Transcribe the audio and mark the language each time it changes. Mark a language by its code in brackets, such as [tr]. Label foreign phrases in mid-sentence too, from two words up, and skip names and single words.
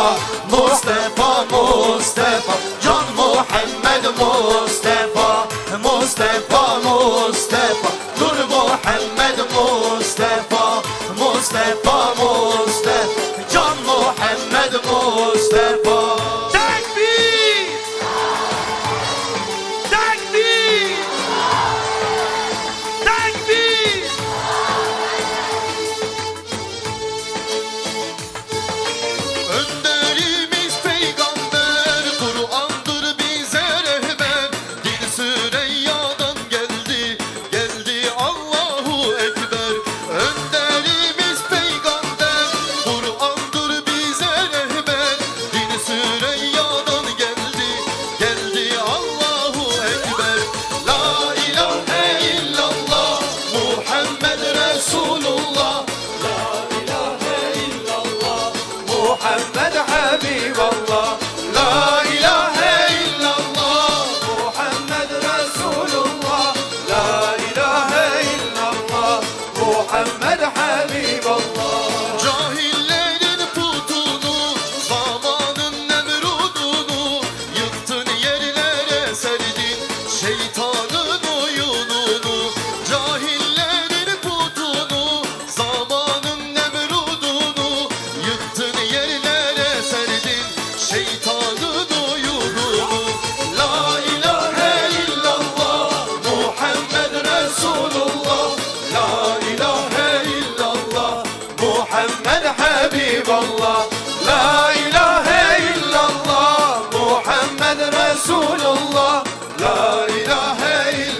[ar] مصطفى مصطفى جان محمد مصطفى مصطفى مصطفى نور محمد مصطفى مصطفى مصطفى جان محمد مصطفى تكبير تكبير تكبير [tr] Önderimiz peygamber, Kur'an'dır bize rehber. Dil Süreyya'dan geldi, geldi [ar] الله أكبر. [tr] Önderimiz peygamber, Kur'an'dır bize rehber. Dil Süreyya'dan geldi, geldi [ar] الله أكبر. لا إله إلا الله محمد رسول الله. محمد حبيب الله لا إله إلا الله محمد رسول الله لا إله إلا الله محمد حبيب الله [tr] Cahillerin putunu, zamanın nemrudunu yıktın yerlere serdin şeytanın oyununu. Cahillerin putunu, zamanın nemrudunu yıktın yerlere serdin şeytanın oyununu. [ar] لا إله إلا الله محمد رسول الله. لا إله إلا الله محمد حبيب الله لا إله إلا الله محمد رسول الله لا إله